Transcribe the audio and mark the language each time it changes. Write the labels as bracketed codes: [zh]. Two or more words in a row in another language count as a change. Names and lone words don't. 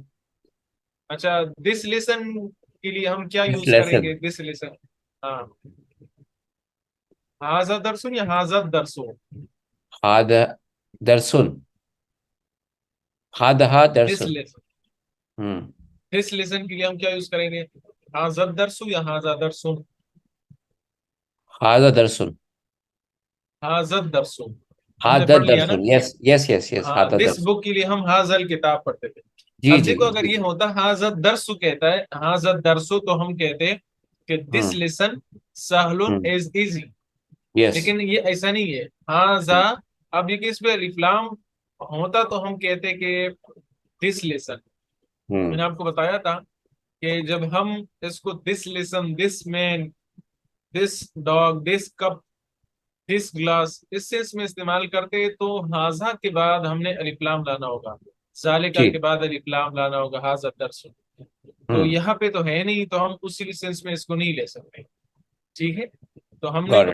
[ur] اچھا [en] this lesson [ur] کے لیے ہم کیا دس یوز کریں لیسن. [ar] گے؟ [en] this lesson. [ar] ہاں. ہاضا درسن یا ہاضا درسو. ہاذا درسن. ہاذا دس درسن. لیسن. ہم. [en] this lesson [ur] کے لیے ہم کیا یوز کریں گے؟ [ar] ہاضا درسو یا ہاضا درسن. ہاذا درسن. ہاضا درسو [ur] ہم نے [ar] ہاذا [ur] پڑھ لیا نا. [en] درسن. yes yes yes yes. [ur] ہاں [ar] ہاذا دس درسن. [ur] بک کے لیے ہم [ar] ہاضل کتاب [ur] پڑھتے تھے. جی اب جی دیکھو اگر جی. یہ ہوتا [ar] ہاضا درسو [ur] کہتا ہے، [ar] ہاضا درسو [ur] تو ہم کہتے کہ دس ہم. [en] لیسن سہل ہم. is easy. یس. [ur] لیکن یہ ایسا نہیں ہے. ہاضا، اب یہ اس پہ ریفلام ہوتا تو ہم کہتے کہ [en] this lesson. [ur] میں ہم. نے آپ کو بتایا تھا کہ جب ہم اس کو [en] this lesson, this man, this dog, this cup, this glass, [ur] اس میں استعمال کرتے تو ہاضا کے بعد ہم نے الف لام لانا ہوگا، ذالکا جی. کے بعد الف لام لانا ہوگا، [ar] ہاضا درس. [ur] تو ہم. یہاں پہ تو ہے نہیں، تو ہم اسی سینس میں اس کو نہیں لے سکتے. ٹھیک ہے. تو ہم نے